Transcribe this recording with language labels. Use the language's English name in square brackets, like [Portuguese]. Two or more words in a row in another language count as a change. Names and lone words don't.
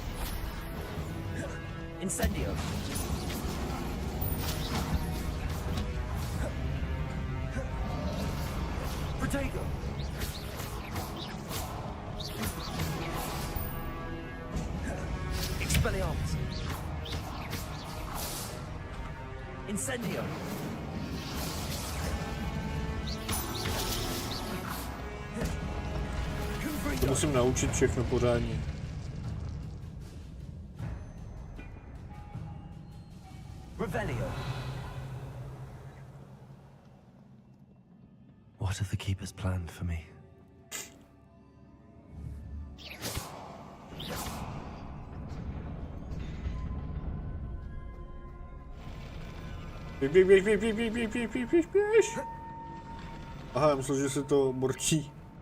[Czech] Incendio! Protego! Expelliarmus! Incendio! To musím naučit všechno pořádně. Revelio. [English] What have the keepers planned for me? [Czech] Běž. Aha, já myslel, že se to borčí.